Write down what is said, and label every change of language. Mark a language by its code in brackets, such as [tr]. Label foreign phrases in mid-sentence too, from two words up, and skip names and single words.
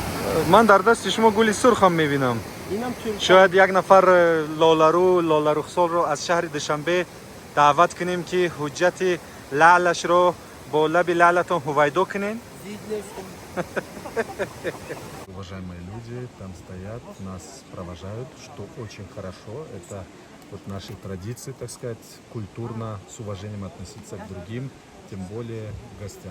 [tg] من در دست شما گل سرخ هم میبینم. شاید یک نفر لاله رخسار رو از شهر دوشنبه دعوت کنیم که حجت لعلش رو با لب لعلتون هویدا کنین. [ru] Уважаемые люди, там стоят, нас провожают, что очень хорошо. Это вот наши традиции, так сказать, культурно, с уважением относиться к другим, тем более к гостям.